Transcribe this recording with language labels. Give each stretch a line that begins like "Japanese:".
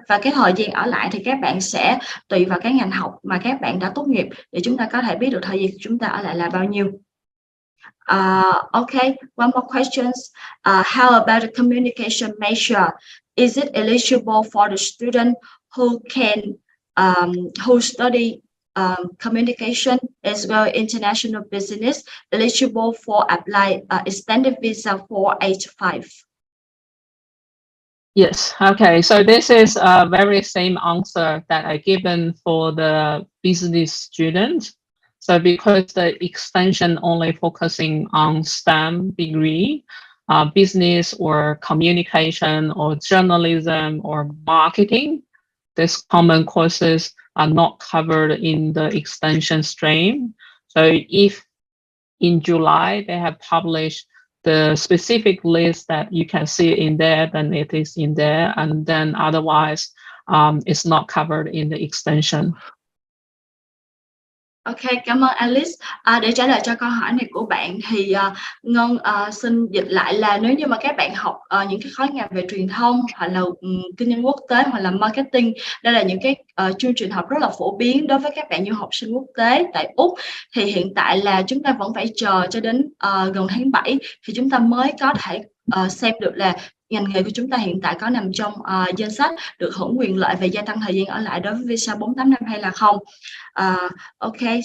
Vietnamese: Và cái thời gian ở lại thì các bạn sẽ tùy vào cái ngành học mà các bạn đã tốt nghiệp để chúng ta có thể biết được thời gian chúng ta ở lại là bao nhiêu.
English: Okay, one more questions. How about the communication major? Is it eligible for the student who can who study communication as well international business, eligible for apply extended visa 485? Yes, okay, so this is a very same answer that I given for the business students. So because the extension only focusing on STEM degree, business or communication or journalism or marketing, these common courses are not covered in the extension stream. So if in July they have published the specific list that you can see in there, then it is in there, and then otherwise it's not covered in the extension.
Vietnamese: Ok, cảm ơn Alice. Để trả lời cho câu hỏi này của bạn thì Ngân xin dịch lại là nếu như mà các bạn học những cái khối ngành về truyền thông hoặc là kinh doanh quốc tế hoặc là marketing, đây là những cái chương trình học rất là phổ biến đối với các bạn du học sinh quốc tế tại Úc, thì hiện tại là chúng ta vẫn phải chờ cho đến gần tháng 7 thì chúng ta mới có thể xem được là ngành nghề của chúng ta hiện tại có nằm trong danh sách được hưởng quyền lợi về gia tăng thời gian ở lại đối với visa 4-8 năm hay là không. Ok.